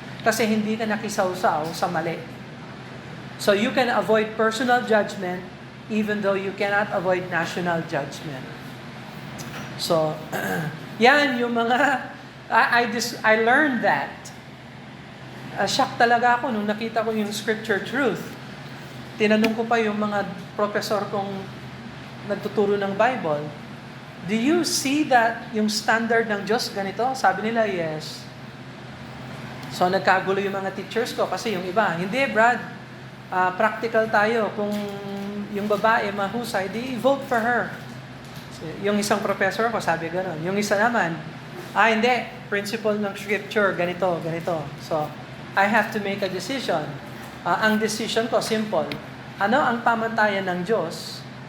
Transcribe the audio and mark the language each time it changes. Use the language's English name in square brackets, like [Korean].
[Filipino] Kasi hindi ka nakisawsaw sa mali. [English] So you can avoid personal judgment even though you cannot avoid national judgment. [Filipino] So, yan yung mga, [English] I learned that. [Filipino] Shock talaga ako nung nakita ko yung scripture truth. Tinanong ko pa yung mga professor kong nagtuturo ng Bible, [English] do you see that [Filipino] yung standard ng Diyos ganito? Sabi nila, yes. So nagkagulo yung mga teachers ko kasi yung iba, hindi Brad, practical tayo. Kung yung babae mahusay, di [English] vote for her. [Filipino] Yung isang professor ko sabi gano'n. Yung isa naman, hindi, principle ng scripture, ganito. [English] So, I have to make a decision. [Filipino] Ang decision ko, simple. Ano ang pamantayan ng Diyos?